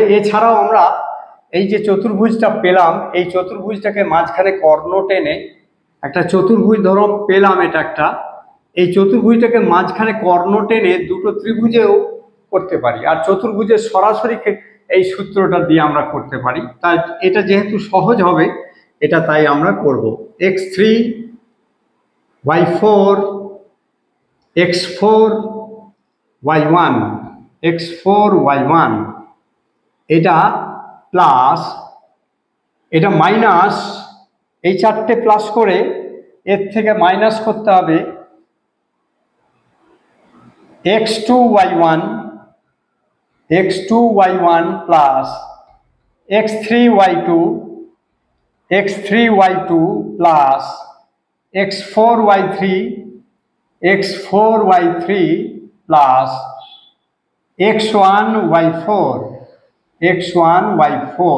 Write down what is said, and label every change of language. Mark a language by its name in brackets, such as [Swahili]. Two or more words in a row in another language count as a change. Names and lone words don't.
[Bangla] এছাড়াও আমরা এই যে চতুর্ভুজটা পেলাম, এই চতুর্ভুজটাকে মাঝখানে কর্ণ টেনে একটা চতুর্ভুজ ধরো পেলাম, এটা একটা, এই চতুর্ভুজটাকে মাঝখানে কর্ণ টেনে দুটো ত্রিভুজেও করতে পারি, আর চতুর্ভুজের সরাসরি এই সূত্রটা দিয়ে আমরা করতে পারি। তাই এটা যেহেতু সহজ হবে, এটা তাই আমরা করব। x3 y4 x4 y1 x4 y1, এটা প্লাস, এটা মাইনাস, এই চারটে প্লাস করে এর থেকে মাইনাস করতে হবে x2 y1 প্লাস x3 y2 প্লাস x4 y3 প্লাস x1 y4।